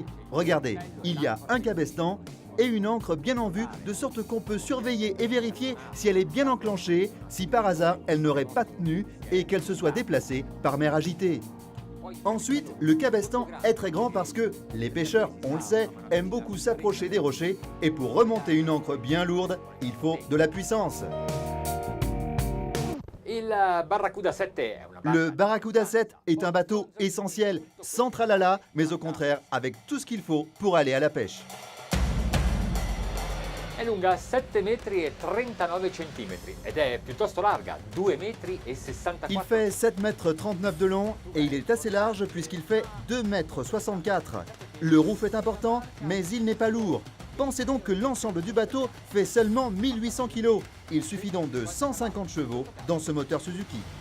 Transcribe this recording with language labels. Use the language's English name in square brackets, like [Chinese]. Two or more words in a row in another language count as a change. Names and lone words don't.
[French] Regardez, il y a un cabestan et une ancre bien en vue, de sorte qu'on peut surveiller et vérifier si elle est bien enclenchée, si par hasard elle n'aurait pas tenu et qu'elle se soit déplacée par mer agitée. Ensuite, le cabestan est très grand parce que les pêcheurs, on le sait, aiment beaucoup s'approcher des rochers et pour remonter une ancre bien lourde, il faut de la puissance. [Italian] Il Barracuda 7 è una barca... [French] Le Barracuda 7 est un bateau essentiel, sans tralala, mais au contraire avec tout ce qu'il faut pour aller à la pêche. [Italian] È lunga 7 metri e 39 centimetri ed è piuttosto larga, 2 metri e 64. [French] Il fait 7 mètres 39 de long et il est assez large puisqu'il fait 2 mètres 64. Le roof est important, mais il n'est pas lourd. Pensez donc que l'ensemble du bateau fait seulement 1800 kg. Il suffit donc de 150 chevaux dans ce moteur Suzuki.